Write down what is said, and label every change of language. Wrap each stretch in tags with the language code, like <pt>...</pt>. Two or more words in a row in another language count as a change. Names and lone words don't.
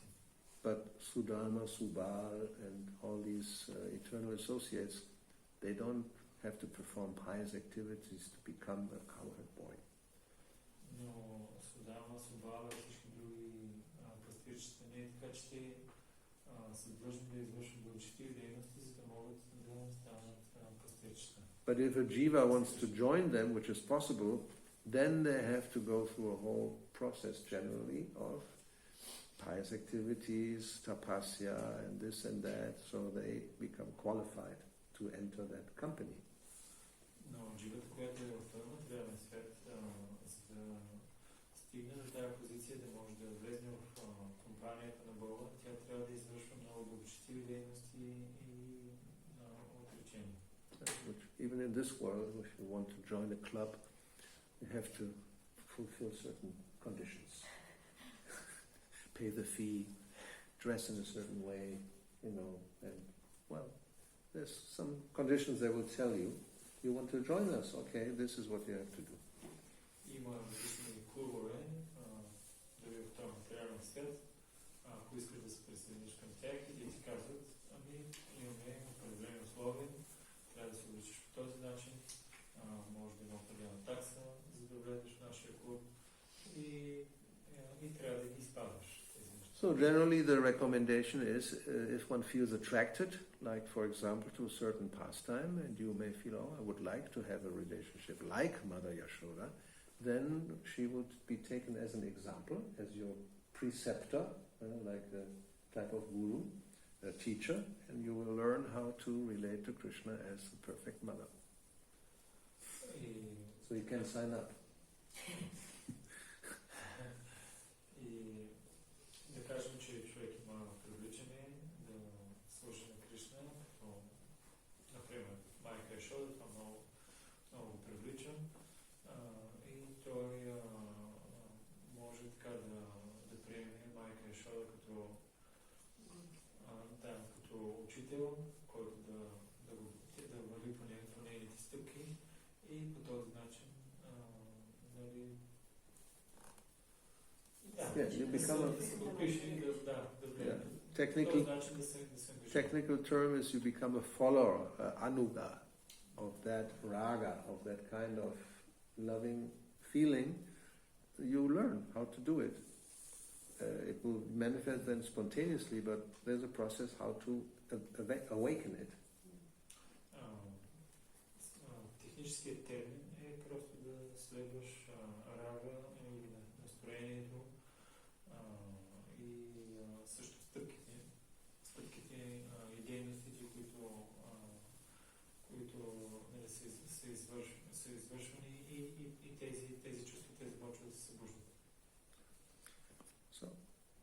<en>But Sudama, Subal and all these eternal associates, they don't have to perform pious activities to become a cowherd boy.</en> <bg>Но Судама, Субала и всички други пастирчета не е така, че те са длъжни да извършват благочестиви дейности, за да могат да станат пастирчета.</bg> <en>But if a jiva wants to join them, which is possible, then they have to go through a whole process generally of pious activities, tapasya and this and that, so they become qualified to enter that company.</en> <bg>Но дживата, която е в този материален свят, за да стигне до тази позиция, да може да влезе в компанията на Бога, тя трябва да извършва много благочестиви дейности и отречения.</bg> <en>Even in this world, if you want to join a club, you have to fulfill certain conditions. Pay the fee, dress in a certain way, and well, there's some conditions they will tell you. You want to join us, okay, this is what you have to do.</en> <bg>Има различни клубове, дори в този материален свят, ако искаш да се присъединиш към тях и ти казват, имаме определени условия, трябва да се обличиш по този начин, може да има определена такса, за да влезеш в нашия клуб и трябва да ги спазваш.</bg> <en>So generally the recommendation is, if one feels attracted, like for example to a certain pastime, and you may feel, I would like to have a relationship like Mother Yashoda, then she would be taken as an example, as your preceptor, like a type of guru, a teacher, and you will learn how to relate to Krishna as the perfect mother. So you can sign up.</en> <bg>Да кажем, че човек има привличане да слуша на Кришна, като, например, майка Яшода, това много го привлича и той може така да приеме майка Яшода като учител, който да върви по нейните стъпки и по този начин</bg> <en>you become technical term is you become a follower, anuga, of that raga, of that kind of loving feeling. You learn how to do it. It will manifest then spontaneously, but there's a process how to awaken it.</en> <bg>Техническият термин е просто да следваш рага или настроението и също стъпките и дейностите, които са извършвани и тези чувства те започват да се събуждат.</bg>